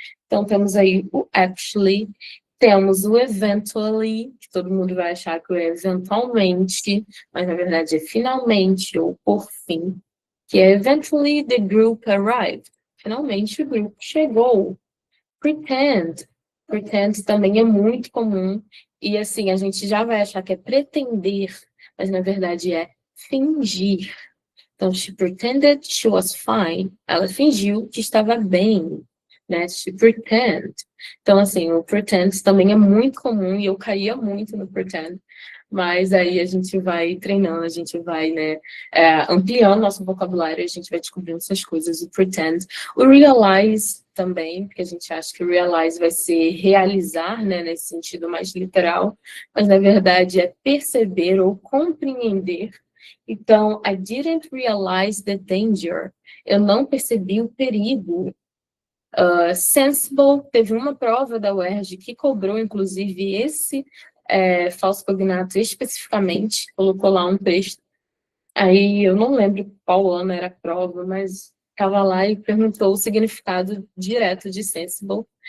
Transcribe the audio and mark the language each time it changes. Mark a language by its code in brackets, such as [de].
[pt] Então, temos aí o actually, temos o eventually, que todo mundo vai achar que é eventualmente, mas na verdade é finalmente ou por fim, que é [en] eventually the group arrived. [pt] Finalmente o grupo chegou. Pretend. Pretend também é muito comum, e assim, a gente já vai achar que é pretender, mas na verdade é fingir. [en] Então, she pretended she was fine. [pt] Ela fingiu que estava bem, né? [en] She pretend. [pt] Então, assim, o pretend também é muito comum e eu caía muito no pretend. Mas aí a gente vai treinando, a gente vai, né, ampliando nosso vocabulário, a gente vai descobrindo essas coisas, o pretend. O realize também, porque a gente acha que realize vai ser realizar, né, nesse sentido mais literal, mas na verdade é perceber ou compreender. [en] Então, I didn't realize the danger. [pt] Eu não percebi o perigo. Sensible, teve uma prova da UERJ que cobrou, inclusive, esse falso cognato especificamente, colocou lá um texto. Aí, eu não lembro qual ano era a prova, mas estava lá e perguntou o significado direto de sensible.